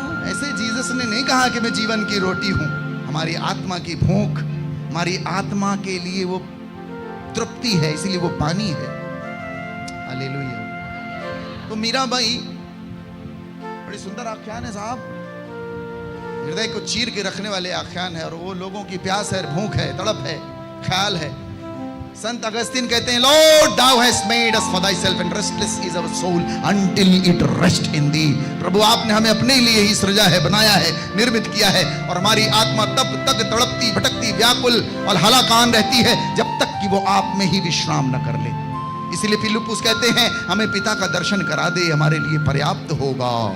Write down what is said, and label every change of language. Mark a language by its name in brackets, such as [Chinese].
[Hindi] ऐसे जीसस ने नहीं कहा कि मैं जीवन की रोटी हूं। हमारी आत्मा की भूख, हमारी आत्मा के लिए वो तृप्ति है, इसलिए वो पानी है। हालेलुया। तो मीराबाई, बड़ी सुंदर आख्यान है साहब, हृदय को चीर के रखने वाले आख्यान है। और वो लोगों की प्यास है, भूख है, तड़प है, ख्याल है। संत अगस्तीन कहते हैं, [English] Lord thou hast made us for thyself and restless is our soul until it rest in thee। [Hindi] प्रभु आपने हमें अपने लिए ही सृजा है, बनाया है, निर्मित किया है, और हमारी आत्मा तब तक तड़पती, भटकती, व्याकुल और हलाकान रहती है जब तक कि वो आप में ही विश्राम न कर ले। इसलिए फिलिप्पुस कहते हैं, हमें पिता का दर्शन करा दे, हमारे लिए पर्याप्त होगा।